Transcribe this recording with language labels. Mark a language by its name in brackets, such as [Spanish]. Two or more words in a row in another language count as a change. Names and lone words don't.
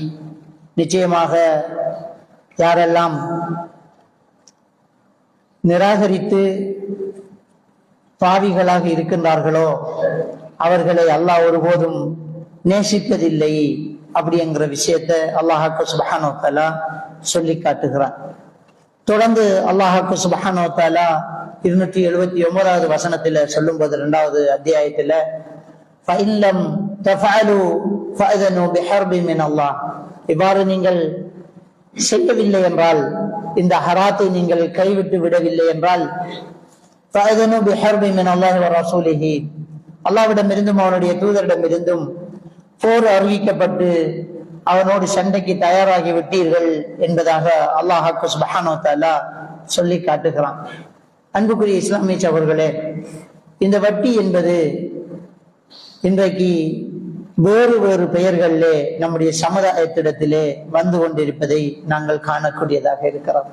[Tamil] நிச்சயமாக யாரெல்லாம் நிராகரித்து பாவிகளாக இருக்கின்றார்களோ அவர்களை அல்லாஹ் ஒருபோதும் நேசிப்பதில்லை அப்படிங்கிற விஷயத்தை அல்லாஹ் [Arabic] سبحانه و تعالى [Tamil] சொல்லி காட்டுகிறான். தொடர்ந்து அல்லாஹ் [Arabic] سبحانه و تعالى [Tamil] 279வது வசனத்துல சொல்லும்போது 2வது அத்தியாயத்துல [Arabic] فَإِنْ لَمْ تَفْعَلُوا فَأَذَنُوا بِحَرْبٍ مِنَ اللَّهِ. [Tamil] இவ்வாறு நீங்கள் செய்யவில்லை என்றால், இந்த ஹராத்தை நீங்கள் கைவிட்டு விடவில்லை என்றால் [Arabic] فَأَذَنُوا بِحَرْبٍ مِنَ اللَّهِ وَرَسُولِهِ. [Tamil] அல்லாஹ்விடமிருந்தும் அவனுடைய தூதரிடமிருந்தும் போர் அறிவிக்கப்பட்டு அவனோடு சண்டைக்கு தயாராகி விட்டீர்கள் என்பதாக அல்லாஹ் [Arabic] سبحانه و تعالى [Tamil] சொல்லி காட்டுகிறான். அன்புக்குரிய இஸ்லாமிய சகோதரர்களே, இந்த வட்டி என்பது இன்றைக்கு வேறு வேறு பெயர்களிலே நம்முடைய சமுதாயத்திடத்திலே வந்து கொண்டிருப்பதை நாங்கள் காணக்கூடியதாக இருக்கிறோம்.